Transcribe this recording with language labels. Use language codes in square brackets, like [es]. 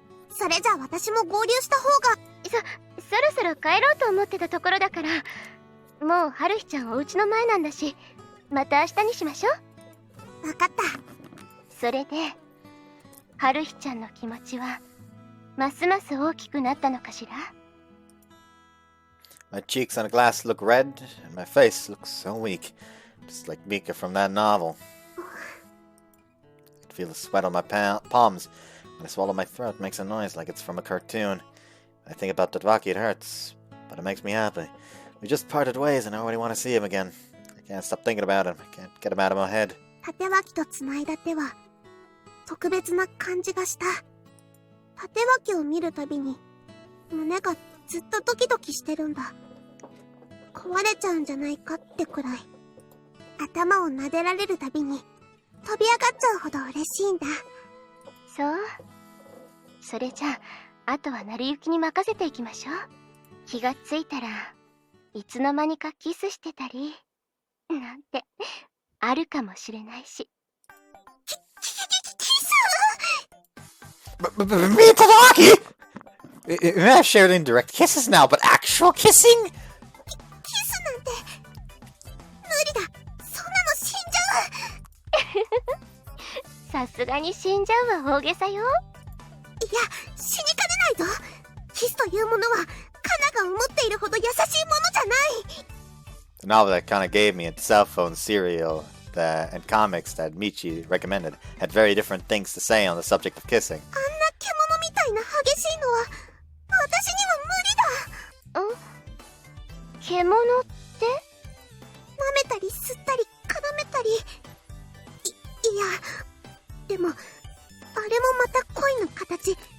[ja] それじゃあ私も合流した方が。そろそろ帰ろうと思ってたところだから、もう春日ちゃんお家の前なんだし、また明日にしましょう。わかった。それで、春日ちゃんの気持ちは、ますます大きくなったのかしら？ [en] My cheeks on the glass look red, and my face looks so weak, just like Mika from that novel. I feel the sweat on my palms. When I swallow my throat, it makes a noise like it's from a cartoon. When I think about Tatvaki, it hurts, but it makes me happy. We just parted ways, and I already want to see him again. I can't stop thinking about him. I can't get him out of my head. [ja] 縦脇と繋いだ手は特別な感じがした。縦脇を見るたびに胸がずっとドキドキしてるんだ。壊れちゃうんじゃないかってくらい。頭を撫でられるたびに飛び上がっちゃうほど嬉しいんだ。そう。それじゃあ、あとは成り行きに任せていきましょう。気がついたらいつの間にかキスしてたりなんてあるかもしれないし。キス？ [en] Me and Tadaki? We may have shared indirect kisses now, but actual kissing? [ja] キスなんて無理だ。そんなの死んじゃう。さすがに死んじゃうは大げさよ。いや、死にかねないぞ。キスというものはカナが思っているほど優しいものじゃない。 [en] The novel that Kana gave me and cell phone serial and comics that Michi recommended had very different things to say on the subject of kissing. [ja] あんな獣みたいな激しいのは私には無理だ。獣って舐めたり吸ったり絡めたり、いやでもあれもまた恋の形。